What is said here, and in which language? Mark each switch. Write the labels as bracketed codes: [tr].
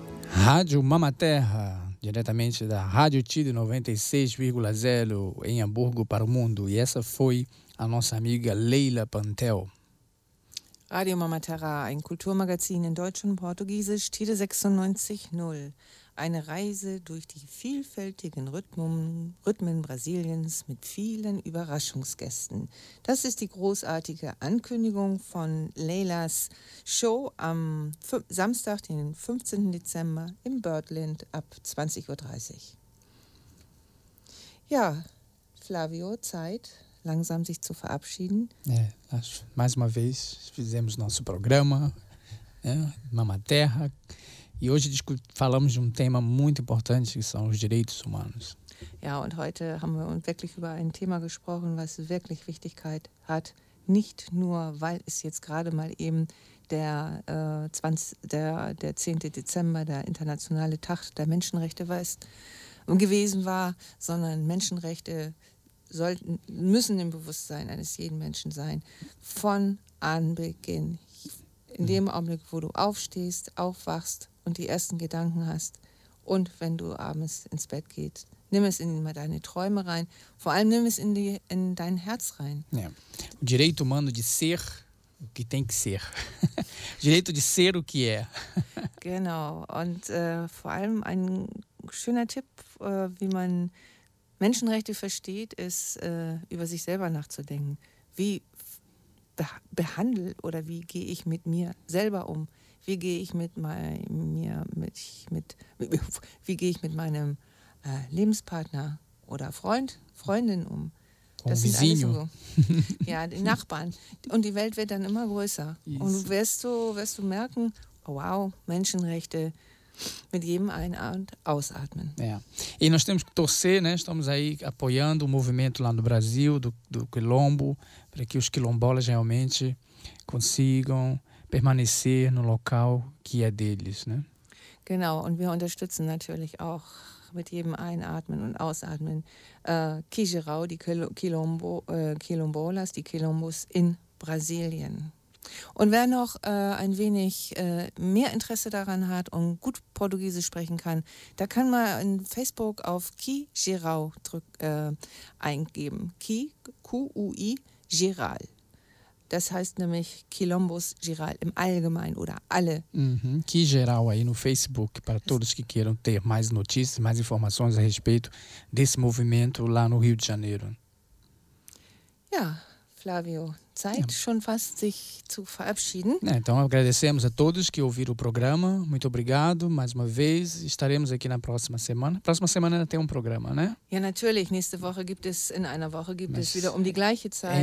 [pt] Rádio Mama Terra, diretamente da Rádio Tide 96,0 em Hamburgo para o Mundo. E essa foi a nossa amiga Leila Pantel. [de] Rádio Mama Terra, ein Kulturmagazin in Deutsch und Portugiesisch, Tide 96,0. Eine Reise durch die vielfältigen Rhythmen Brasiliens mit vielen Überraschungsgästen. Das ist die großartige Ankündigung von Leilas Show am Samstag, den 15. Dezember im Birdland ab 20.30 Uhr. Ja, Flavio, Zeit, langsam sich zu verabschieden. [pt] É, nós, mais uma vez, fizemos nosso programa, né, Mama Terra. E hoje falamos de tema muito importante, que são os direitos humanos. [de] Ja, und heute haben wir wirklich über ein Thema gesprochen, was wirklich Wichtigkeit hat, nicht nur, weil es jetzt gerade mal eben der 10. Dezember, der internationale Tag der Menschenrechte gewesen war, sondern Menschenrechte müssen im Bewusstsein eines jeden Menschen sein, von Anbeginn, in dem Augenblick, wo du aufstehst, aufwachst, und die ersten Gedanken hast und wenn du abends ins Bett gehst, nimm es in deine Träume rein, vor allem nimm es in dein Herz rein. [pt] É. O direito humano de ser, o que tem que ser. Direito de ser o que é. [de] Genau. Und vor allem ein schöner Tipp, wie man Menschenrechte versteht, ist, über sich selber nachzudenken. Wie behandle oder wie gehe ich mit mir selber um? Wie gehe ich mit meinem Lebenspartner oder Freundin um? Das sind alles so. Ja, die Nachbarn. Und die Welt wird dann immer größer. Yes. Und wirst du merken, wow, Menschenrechte. Mit jedem ein- und ausatmen. [pt] É. E nós temos que torcer, né? Estamos aí apoiando o movimento lá no Brasil, do Quilombo, para que os quilombolas realmente consigam permanecer no local que é deles, né? [de] Genau, und wir unterstützen natürlich auch mit jedem einatmen und ausatmen Kijerau, die Quilombo, Quilombolas, die Quilombos in Brasilien. Und wer noch ein wenig mehr Interesse daran hat und gut Portugiesisch sprechen kann, da kann man in Facebook auf Ki Geral eingeben. Ki, Q-U-I, Geral. Das heißt nämlich Quilombos Geral im Allgemeinen oder alle. Mm-hmm. [pt] Ki Geral aí no Facebook, para todos que queiram ter mais notícias, mais informações a respeito desse movimento lá no Rio de Janeiro. [de] Ja, Flávio. Zeit schon fast sich zu verabschieden. [pt] É, então agradecemos a todos que ouviram o programa. Muito obrigado mais uma vez. Estaremos aqui na próxima semana. Próxima semana tem um programa, né? [de] Ja, natürlich. Nächste Woche gibt es, in einer Woche gibt es wieder um die gleiche Zeit.